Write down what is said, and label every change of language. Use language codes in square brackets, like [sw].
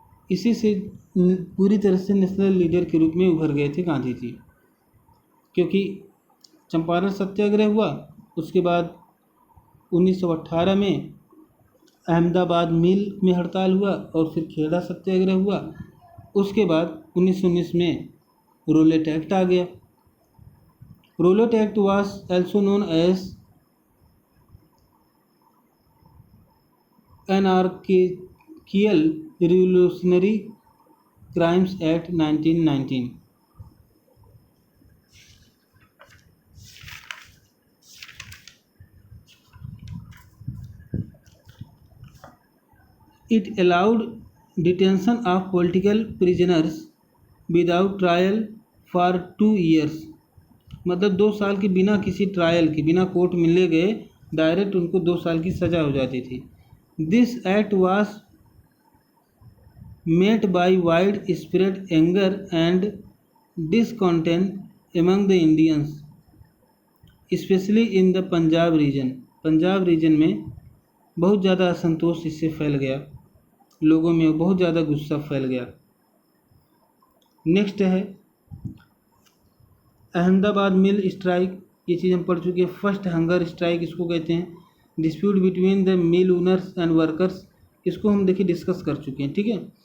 [hi] इसी से पूरी तरह से नेशनल लीडर के रूप में उभर गए थे गांधी जी, क्योंकि चंपारण सत्याग्रह हुआ, उसके बाद 1918 में अहमदाबाद मिल में हड़ताल हुआ और फिर खेड़ा सत्याग्रह हुआ। उसके बाद 1919 में रोलेट एक्ट आ गया। [en] Rowlatt act was also known as Anarchical Revolutionary Crimes Act 1919। It allowed detention of political prisoners without trial for 2 years। [hi] मतलब 2 साल की बिना किसी ट्रायल के, बिना कोर्ट में ले गए डायरेक्ट उनको 2 साल की सज़ा हो जाती थी। [en] This act was met by widespread anger and discontent among the Indians, especially in the Punjab region. [hi] Punjab reason में बहुत ज़्यादा असंतोष इससे फैल गया, लोगों में बहुत ज़्यादा गुस्सा फैल गया। नेक्स्ट है अहमदाबाद मिल स्ट्राइक। ये चीज़ हम पढ़ चुके हैं। फर्स्ट हंगर स्ट्राइक इसको कहते हैं। [en] dispute between the mill owners and workers, [hi] इसको हम देखिए डिस्कस कर चुके हैं, ठीक है।